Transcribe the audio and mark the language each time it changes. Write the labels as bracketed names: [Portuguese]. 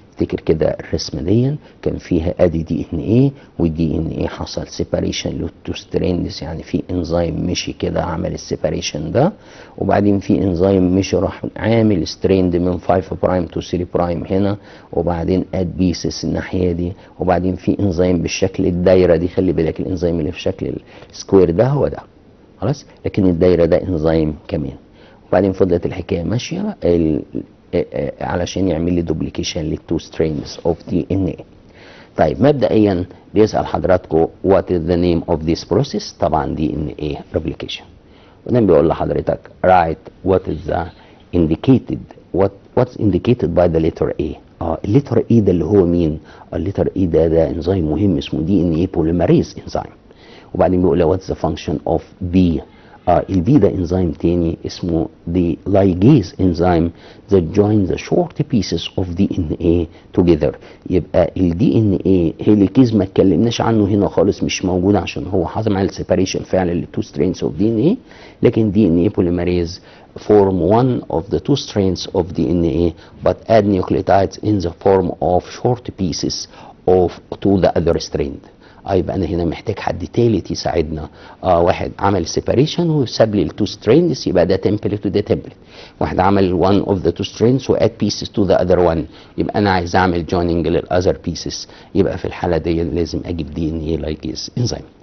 [Arabic] نفتكر كده الرسمه دي كان فيها ادي دي ان ايه، والدي ان ايه حصل سيباريشن للتو ستريندز، يعني في انزيم مشي كده عمل السيباريشن ده، وبعدين في انزيم مشي راح عامل ستريند من 5 برايم تو 3 برايم هنا، وبعدين اد بيسس الناحيه دي، وبعدين في انزيم بالشكل الدايره دي، خلي بالك الانزيم اللي في شكل السكوير ده هو ده خلاص، لكن الدايره ده انزيم كمان. وبعدين فضلت الحكايه ماشيه علشان يعمل لي دوبليكيشن للتو سترينز اوف دي ان اي. طيب مبدئيا بيسال حضراتكم [English] what is the name of this process, [Arabic] طبعا دي ان اي ريبليكيشن. وبعدين بيقول لحضرتك [English] write what is the indicated what's indicated by the letter A. [Arabic] الليتر اي ده اللي هو مين؟ الليتر اي ده انزيم مهم اسمه دي ان اي بوليمريز انزيم. [English] وبعدين بيقول لي what's the function of B. [Arabic] البي ده انزيم تاني اسمه [English] the ligase enzyme that joins the short pieces of DNA together. [Arabic] يبقى ال DNA هيليكيز ما اتكلمناش عنه هنا خالص، مش موجود عشان هو حصل عمل [English] separation [Arabic] فعلا لل [English] two strands of DNA، لكن DNA polymerase form one of the two strands of DNA but add nucleotides in the form of short pieces of to the other strand. [Arabic] يبقى انا هنا محتاج حد تالت يساعدنا. واحد عمل سيباريشن وساب لي التو سترينز، يبقى ده تمبلت وده تمبلت. واحد عمل [English] one of the two strands [Arabic] واد [English] pieces to the other one، [Arabic] يبقى انا عايز اعمل joining للاذر pieces، يبقى في الحاله دي لازم اجيب دي ان اي لايجيز انزيم.